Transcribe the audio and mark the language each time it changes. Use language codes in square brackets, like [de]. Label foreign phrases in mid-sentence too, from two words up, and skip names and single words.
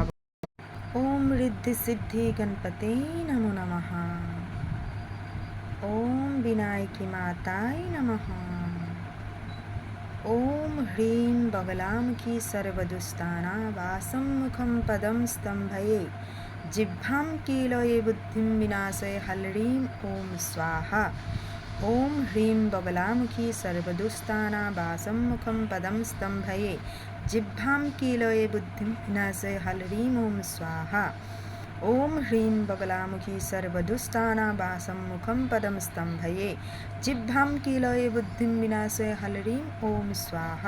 [sa] ओम ऋद्धि सिद्धि गणपते नमो नमः। ओम विनायकि मातायै नमः। ओम ह्रीं बगलामुखी सर्वदुष्टानाबासं मुखं पदं स्तंभये जिह्वां कीलये बुद्धिं विनाशय हलरीं ओम स्वाहा। ओम ह्रीं बगलामुखी सर्वदुष्टानाबासं मुखं पदं स्तंभये जिह्वां कीलये बुद्धिं विनाशय हलरीं ओम स्वाहा। ओम ह्रीं बगलामुखी सर्वदुष्टानाबासं मुखं पदं स्तंभये जिह्वां कीलये बुद्धिं विनाशय हलरीं ओम स्वाहा।